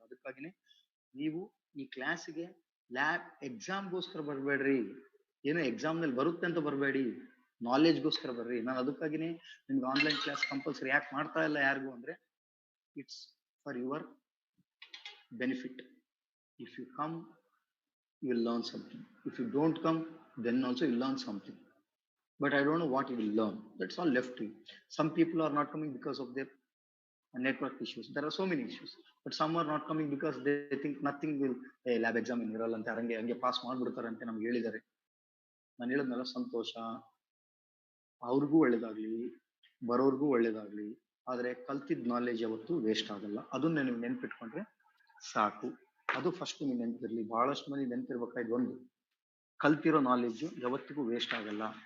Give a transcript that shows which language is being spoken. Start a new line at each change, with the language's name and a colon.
Kannada: ಅದಕ್ಕಾಗಿನೇ ನೀವು ಈ ಕ್ಲಾಸಿಗೆ ಲ್ಯಾಬ್ ಎಕ್ಸಾಮ್ಗೋಸ್ಕರ ಬರಬೇಡ್ರಿ, ಏನೋ ಎಕ್ಸಾಮ್ ನಲ್ಲಿ ಬರುತ್ತೆ ಅಂತ ಬರಬೇಡಿ, ನಾಲೆಜ್ಗೋಸ್ಕರ ಬರ್ರಿ. ನಾನು ಅದಕ್ಕಾಗಿನೇ ನಿಮ್ಗೆ ಆನ್ಲೈನ್ ಕ್ಲಾಸ್ ಕಂಪಲ್ಸರಿ ಯಾಕೆ ಮಾಡ್ತಾ ಇಲ್ಲ ಯಾರಿಗೂ ಅಂದ್ರೆ,
English: It's for your benefit. If you come, you will learn something. If you don't come, then also you learn something. But I don't know what you will learn. That's all left to you. Some people are not coming because of their network issues. There are so many issues. But some are not coming because they think nothing will, lab exam
Kannada: ಇರಲ್ಲ ಅಂತ, ಹಂಗೆ pass ಮಾಡ್ಬಿಡ್ತಾರೆ ಅಂತ ನಮ್ಗೆ ಹೇಳಿದ್ದಾರೆ. ನಾನು ಹೇಳಿದ್ನಲ್ಲ, ಸಂತೋಷ, ಅವ್ರಿಗೂ ಒಳ್ಳೇದಾಗ್ಲಿ, ಬರೋರ್ಗೂ ಒಳ್ಳೇದಾಗ್ಲಿ. ಆದ್ರೆ ಕಲ್ತಿದ್ ನಾಲೆಜ್ ಯಾವತ್ತೂ ವೇಸ್ಟ್ ಆಗಲ್ಲ. ಅದನ್ನ ನೀವು ನೆನ್ಪಿಟ್ಕೊಂಡ್ರೆ ಸಾಕು. ಅದು ಫಸ್ಟ್ ನೀವು ನೆನಪಿರ್ಲಿ. ಬಹಳಷ್ಟು ಮಂದಿ ನೆನಪಿರ್ಬೇಕಾಯ್ತು, ಒಂದು ಕಲ್ತಿರೋ ನಾಲೆಜ್ ಯಾವತ್ತಿಗೂ ವೇಸ್ಟ್ ಆಗಲ್ಲ.